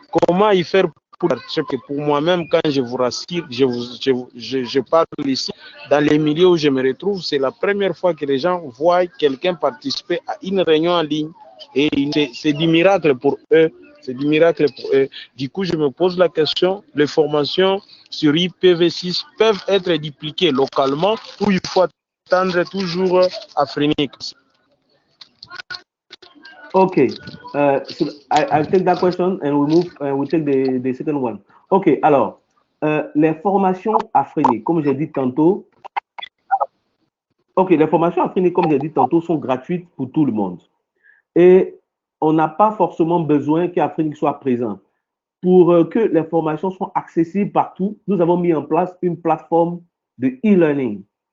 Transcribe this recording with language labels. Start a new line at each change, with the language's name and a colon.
French: comment y faire pour que pour moi-même, quand je vous rassure, je parle ici, dans les milieux où je me retrouve, c'est la première fois que les gens voient quelqu'un participer à une réunion en ligne et c'est du miracle pour eux. C'est du miracle pour eux. Du coup, je me pose la question, les formations sur IPv6 peuvent être dupliquées localement ou il faut attendre toujours AFRINIC?
English: Okay, so I'll take that question and we take the second one.
French: Okay, alors, les formations AFRINIC, comme j'ai dit tantôt, les formations AFRINIC, comme j'ai dit tantôt, sont gratuites pour tout le monde. Et on n'a pas forcément besoin qu'AFRINIC soit présent. Pour que les formations soient accessibles partout, nous avons mis en place une plateforme de e-learning.